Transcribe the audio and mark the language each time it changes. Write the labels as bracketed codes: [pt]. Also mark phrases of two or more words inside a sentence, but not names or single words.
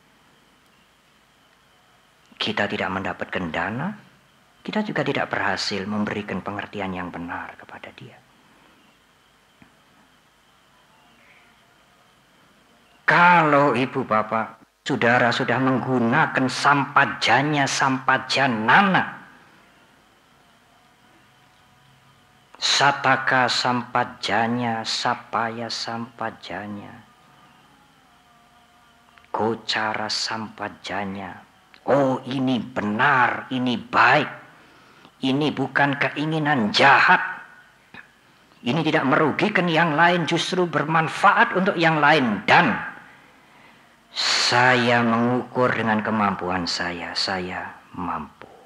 [id] Kita tidak mendapatkan dana, kita juga tidak berhasil memberikan pengertian yang benar kepada dia. Kalau ibu bapak, saudara sudah menggunakan [pi] sampajanya, sampajanana, sataka sampajanya, sapaya sampajanya, gocara sampajanya. [id] Oh ini benar, ini baik, ini bukan keinginan jahat, ini tidak merugikan yang lain, justru bermanfaat untuk yang lain. Dan saya mengukur dengan kemampuan saya mampu.